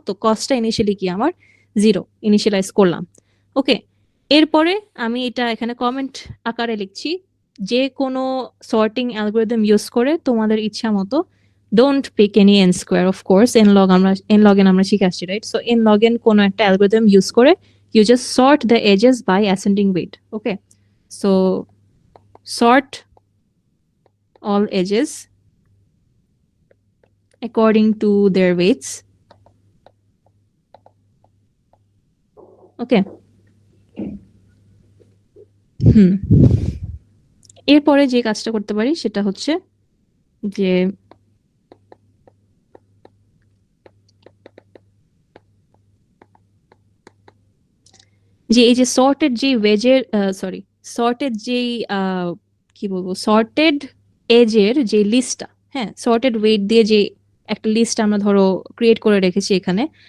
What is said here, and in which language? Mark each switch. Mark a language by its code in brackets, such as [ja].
[bn] তো কস্টটা ইনিশিয়ালি কি আমার 0 ইনিশিয়ালাইজ করলাম। ওকে, এরপরে আমি এটা এখানে কমেন্ট আকারে লিখছি, যে কোনো সর্টিং অ্যালগোরিদম ইউজ করে তোমাদের ইচ্ছা মতো, [en] don't pick any n square, of course [bn] N log আমরা শিখে আসছি, right? So N log N কোনো একটা অ্যালগোরিদম ইউজ করে [en] you just sort the edges by ascending weight. Okay, so sort all edges according to their weights. [bn] Okay, এরপরে যে কাজটা করতে পারি সেটা হচ্ছে যে এই যে সর্টেড যে ওয়েজের সর্টেড যেই কি বলবো, সর্টেড এজের যে লিস্টটা, হ্যাঁ, সর্টেড ওয়েট দিয়ে যে একটা লিস্ট আমরা ধরো ক্রিয়েট করে রেখেছি এখানে।